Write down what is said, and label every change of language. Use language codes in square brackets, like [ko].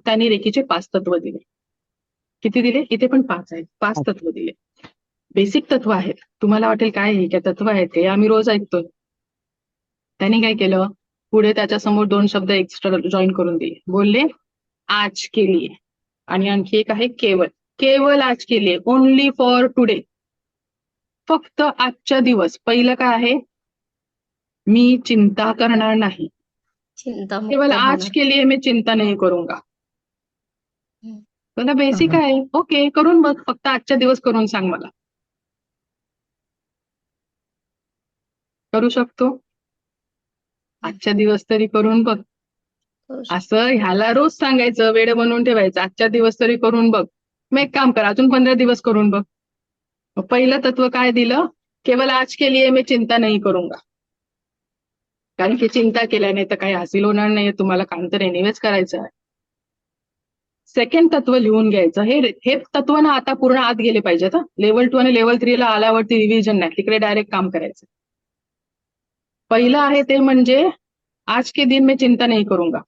[mr] त्यांनी रेकीचे 5 तत्व दिले. किती दिले? इथे पण 5 आहेत. 5 तत्व दिले. बेसिक तत्व आहेत. तुम्हाला वाटेल काय हे काय तत्व आहेत ते आम्ही रोज ऐकतोय. त्यांनी काय केलं? पुढे त्याच्यासमोर 2 शब्द एक्स्ट्रा जॉईन करून दिले. बोलले [hi] आज के लिए. [mr] आणि आणखी एक आहे केवल. [hi] केवल आज के लिए, [en] Only for today. [mr] फक्त आजच्या दिवस. पहिलं काय आहे? मी चिंता करणार नाही. [hi] केवल आज के लिए मैं चिंता नहीं करूंगा. [mr] बघा बेसिक आहे. ओके, करून बघ. फक्त आजच्या दिवस करून सांग मला. करू शकतो? आजच्या दिवस तरी करून बघ. असं ह्याला रोज सांगायचं, वेळ बनवून ठेवायचं. आजच्या दिवस तरी करून बघ. मग एक काम कर, अजून 15 दिवस करून बघ. पहिलं तत्व काय दिलं? [hi] केवल आज के लिए मैं चिंता नहीं करूंगा. [mr] कारण की चिंता केल्याने तर काही हासिल होणार नाहीये तुम्हाला, काम तर एनिवेच करायचं आहे. सेकंड तत्व लिहून घ्यायचं. हे तत्व ना आता पूर्ण आत गेले पाहिजेत. लेवल 2 आणि लेवल 3 ला आल्यावरती रिव्हिजन नाही, तिकडे डायरेक्ट काम करायचं. पहिलं आहे ते म्हणजे [hi] आज के दिन मैं चिंता नहीं करूंगा.